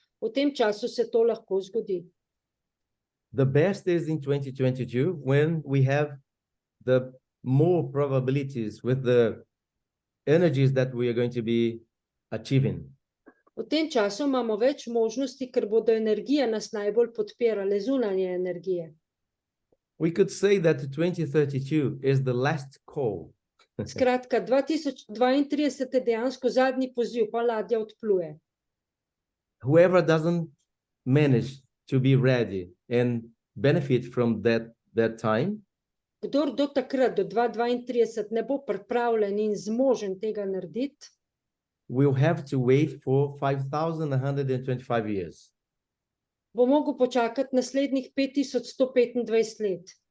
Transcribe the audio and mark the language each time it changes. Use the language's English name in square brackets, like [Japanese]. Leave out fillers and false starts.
[Slovenian] V tem času se to lahko zgodi. [English] The best is in 2022 when we have the more probabilities with the energies that we are going to be achieving. [Slovenian] V tem času imamo več možnosti, ker bodo energije nas najbolj podpirale, zunanje energije. [English] We could say that 2032 is the last call. [Slovenian] Skratka, 2032 je dejansko zadnji poziv, pa ladja odpluje. [English] Whoever doesn't manage to be ready and benefit from that time, [Slovenian] Kdor do takrat, do 2032, ne bo pripravljen in zmožen tega narediti, [English] will have to wait for 5,125 years. [Slovenian] bo mogel počakati naslednjih 5125 let.